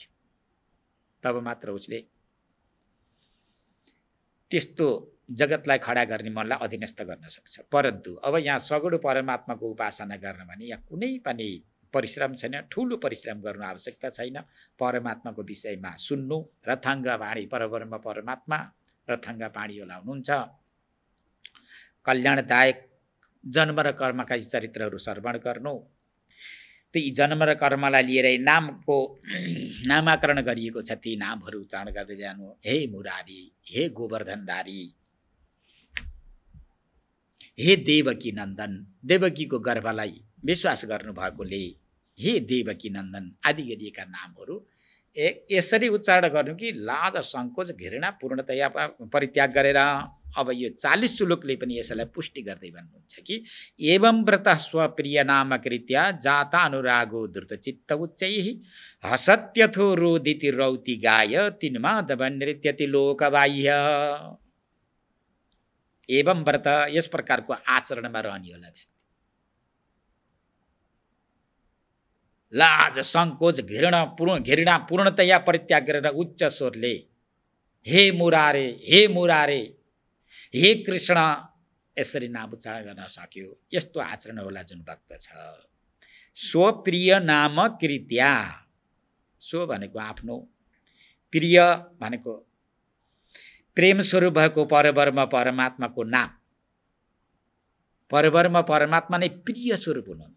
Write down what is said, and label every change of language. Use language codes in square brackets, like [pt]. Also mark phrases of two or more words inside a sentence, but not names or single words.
[ne] तब मात्र उसले त्यस्तो जगतलाई खडा गर्ने मनलाई अधीनस्थ गर्न सक्छ। परन्तु अब यहाँ सगुण परमात्माको उपासना गर्न भने यहाँ कुनै पनि परिश्रम छैन, ठुलो परिश्रम गर्नु आवश्यकता छैन। परमात्माको विषयमा सुन्नु, रथाङ्ग वाणी परब्रह्म परमात्मा रथाङ्ग वाणी होला हुनुहुन्छ। कल्याणदायक जन्म र कर्मका चरित्रहरू श्रवण गर्नु, ती जन्म र कर्मलाई लिएर नामको नामाकरण गरिएको छ, ती नामहरू उच्चारण गर्दै जानु। हे मुरारी, हे गोवर्धनधारी, हे देवकी नन्दन, देवकीको गर्भलाई विश्वास गर्नुभएकोले हे देवकी नन्दन आदि गरिएका नामहरू यसरी उच्चारण गर्नु कि लाज सङ्कोच घृणा पूर्णतया परित्याग गरेर। अब यो 40 श्लोकले पनि यसलाई पुष्टि गर्दै भन्नुहुन्छ कि [sa] एवं व्रत स्वप्रिय नाम कृत्या जाता अनुरागो द्रुतचित्त उच्चैः हसत्यथो रोदिति रौति गाय तिन्माधव नृत्यति लोकबाह्य। एवं व्रत [ne] यस प्रकारको आचरणमा रहने होला व्यक्ति, लाज सङ्कोच घृणा पूर्णतया परित्याग गरेर उच्च स्वरले हे मुरारे, हे मुरारे, हे कृष्ण यसरी नाम उच्चारण गर्न सक्यो, यस्तो आचरण होला जुन भक्त छ। [sa] स्वप्रिय नाम कृत्या, [ne] सो भनेको आफ्नो, प्रिय भनेको प्रेम स्वरूप भएको परब्रह्म परमात्माको नाम, परब्रह्म परमात्मा नै प्रिय स्वरूप हुनुहुन्छ।